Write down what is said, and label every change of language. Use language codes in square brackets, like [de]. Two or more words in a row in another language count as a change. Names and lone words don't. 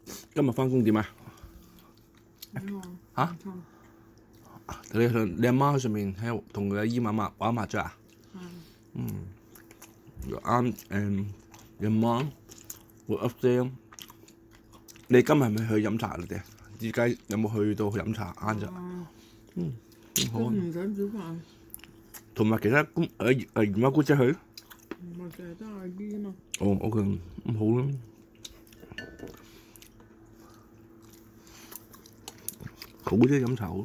[yue] 今日翻工點啊？嚇？你阿媽喺上面喺同佢阿姨玩麻雀啊？ [en] Your aunt and your mom were upstairs。 [yue] 你今日係咪去飲茶你哋？而家有冇去到飲茶晏啫？好啊。唔想煮飯。同埋其他姨媽姑姐去？唔係淨係得阿姨啊嘛。哦，OK，咁好啦。好啫，飲茶好。